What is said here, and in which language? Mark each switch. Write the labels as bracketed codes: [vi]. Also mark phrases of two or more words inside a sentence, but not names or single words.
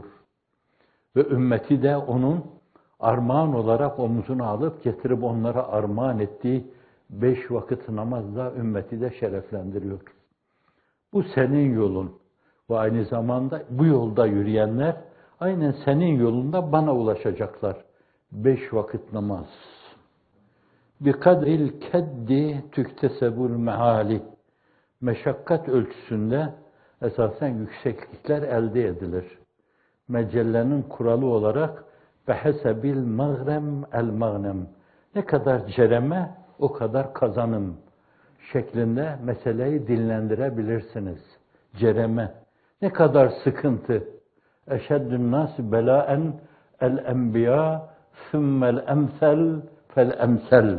[tr] Ve ümmeti de onun armağan olarak omzuna alıp getirip onlara armağan ettiği 5 vakit namazla ümmeti de şereflendiriyor. Bu senin yolun. Ve aynı zamanda bu yolda yürüyenler aynen senin yolunda bana ulaşacaklar. 5 vakit namaz. [ar] بِقَدْرِ الْكَدِّ تُكْتَسَبُ الْمَعَالِ. [tr] Meşakkat ölçüsünde esasen yükseklikler elde edilir. Mecellenin kuralı olarak [ar] بَحَسَبِ الْمَغْرَمْ الْمَغْنَمْ. [tr] Ne kadar cereme o kadar kazanım şeklinde meseleyi dinlendirebilirsiniz. Cereme. Ne kadar sıkıntı. [ar] أشد الناس بلاء الأنبياء ثم الأمثل فالأمثل.